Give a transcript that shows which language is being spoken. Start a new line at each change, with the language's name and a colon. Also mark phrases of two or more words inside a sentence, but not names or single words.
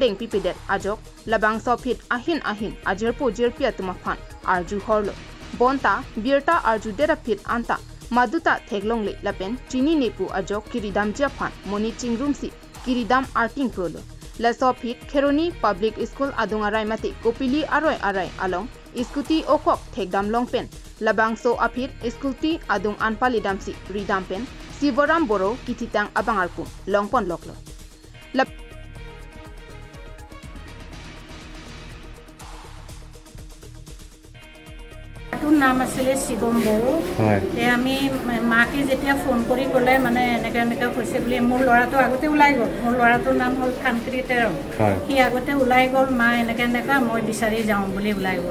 Karbi: deng pipidet ajok labang sofit ahin ajerpo jerpia tumaphan arju horlo bonta birta arju dera phit anta maduta theglongle lapen chini nepu ajok kiridam japhan moni chingrumsi kiridam arting prolo la sofit Kheroni
English: public school
Karbi: adunga raimati kopili arai along iskuti okok thegdam longpen labang so apit iskuti adung anpali damsi ridampen sivoram boro kithitang abang arpum longpon loklo
Assamese: नाम आছিলে শিৱম বড়ো তে আমি মাকে যেতিয়া ফোন কৰি ক'লে মানে এনেকা হৈছে বুলি মোৰ ল'ৰাটো আগতে ওলাই গ'ল মোৰ ল'ৰাটোৰ নাম হ'ল কানক্ৰিতে সি আগতে ওলাই গ'ল মা এনেকা মই বিচাৰি যাওঁ বুলি ওলাই গ'ল